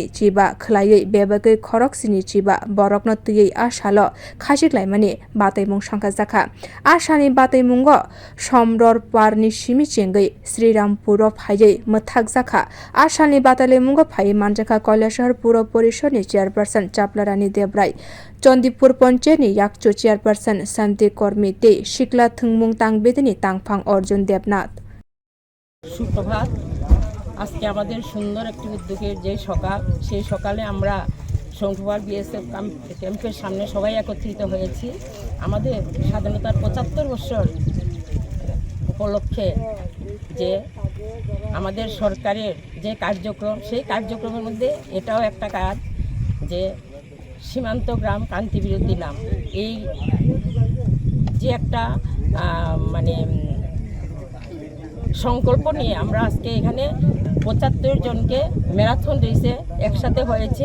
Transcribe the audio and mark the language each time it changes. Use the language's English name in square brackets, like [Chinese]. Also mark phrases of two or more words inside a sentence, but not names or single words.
[Kok Borok] चिबा खलायै बेबागै खरकसिनि चिबा बरकनो तुयै आशालो खासिग्लायमानि बातैमुं संखा जाखा आशानि बातैमुंगो समरर पारनि सिमि चेंगै श्रीरामपुर फायै मथाक जाखा आशानि बातैमुंगो फायै मानजाखा कैलाशहर पुर परिषदनि चेयरपर्सन चापलारानी देबराय चंदीपुर पंचायतनि याकचो चेयरपर्सन शांति कर्मी ते शिकला थुंगमुं तांगबेदनि तांगफां अर्जुन देबनाथ। [Bangla] সুপ্রভাত। আজকে আমাদের সুন্দর একটি উদ্যোগের যে সকাল, সেই সকালে আমরা শঙ্কুবার বিএসএফ ক্যাম্পের সামনে সবাই একত্রিত হয়েছি। আমাদের স্বাধীনতার 75 বছর উপলক্ষে যে আমাদের সরকারের যে কার্যক্রম, সেই কার্যক্রমের মধ্যে এটাও একটা কাজ যে সীমান্ত গ্রাম ক্রান্তি বিরোধী নাম, এই যে একটা মানে সংকল্প নিয়ে আমরা আজকে এখানে 75 জনকে [English] marathon rese [Bangla] একসাথে হয়েছে।